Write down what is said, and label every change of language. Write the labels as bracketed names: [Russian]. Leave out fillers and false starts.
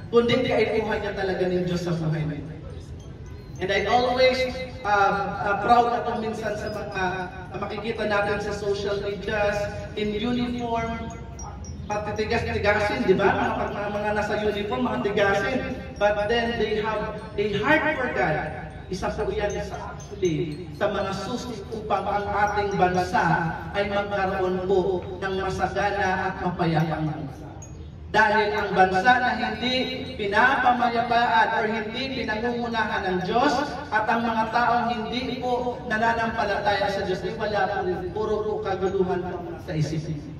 [Filipino] Kundi kaipuhan niya talaga ng Diyos sa buhay niya. [English] And I always proud [Filipino] ako minsan sa mga makikita natin sa social medias, in uniform, patigas-tigasin, di ba? Mga nasa uniform, mga tigasin. [English] But then they have a heart for God. [Filipino] Isa po yan actually sa mga susi upang ang ating bansa ay magkaroon po ng masagana at mapayapang bansa. Dahil ang bansa na hindi pinapamayapaan or hindi pinangungunahan ng Diyos at ang mga taong hindi po nananampalataya sa Diyos, wala po rin, puro po kaguluhan sa isip.